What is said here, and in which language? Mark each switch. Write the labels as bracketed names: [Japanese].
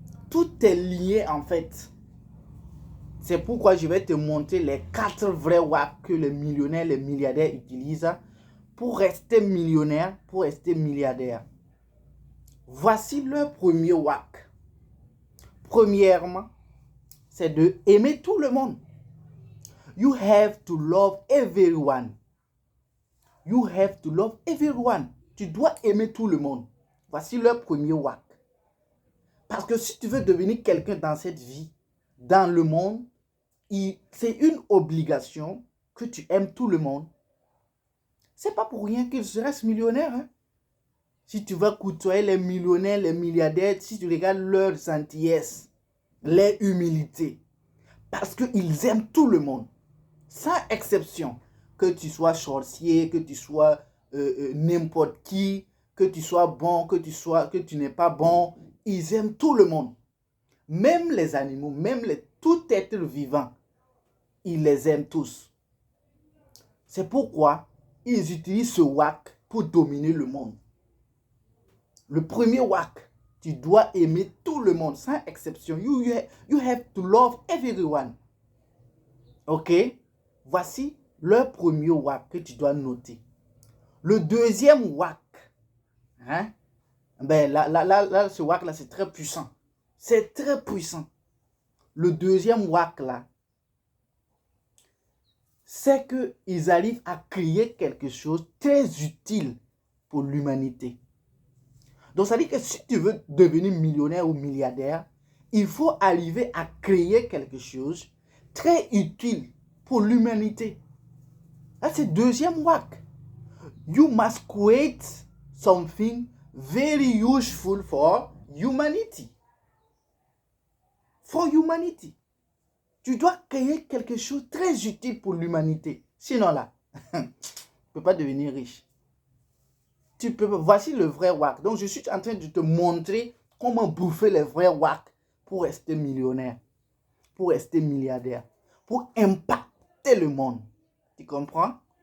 [French] Tout est lié en fait. C'est pourquoi je vais te montrer les 4 vrais WAC que les millionnaires, les milliardaires utilisent pour rester millionnaire, pour rester milliardaire. Voici leur premier WAC. Premièrement, c'est de aimer tout le monde. [English] You have to love everyone. You have to love everyone. [French] Tu dois aimer tout le monde. Voici leur premier WAC. Parce que si tu veux devenir quelqu'un dans cette vie, dans le monde, c'est une obligation que tu aimes tout le monde. C'est pas pour rien qu'ils restent millionnaires. Hein? Si tu vas côtoyer les millionnaires, les milliardaires, si tu regardes leur gentillesse, leur humilité, parce qu'ils aiment tout le monde, sans exception. Que tu sois sorcier, que tu sois n'importe qui, que tu sois bon, que tu n'es pas bon, ils aiment tout le monde. Même les animaux, même tout être vivant, ils les aiment tous. C'est pourquoi ils utilisent ce WAC pour dominer le monde. Le premier WAC, tu dois aimer tout le monde, sans exception. [English] You have to love everyone. [French] Ok? Voici le premier WAC que tu dois noter. Le deuxième WAC, hein? Ben là, ce WAC là, c'est très puissant. C'est très puissant. Le deuxième WAC là, c'est qu'ils arrivent à créer quelque chose de très utile pour l'humanité. Donc, ça dit que si tu veux devenir millionnaire ou milliardaire, il faut arriver à créer quelque chose de très utile pour l'humanité. Là, c'est le deuxième WAC. [English] You must create something very useful for humanity. For humanity. [French] Tu dois créer quelque chose de très utile pour l'humanité. Sinon là, tu ne peux pas devenir riche. Voici le vrai WAC. Donc je suis en train de te montrer comment bouffer les vrais WAC pour rester millionnaire, pour rester milliardaire, pour impacter le monde. Tu comprends?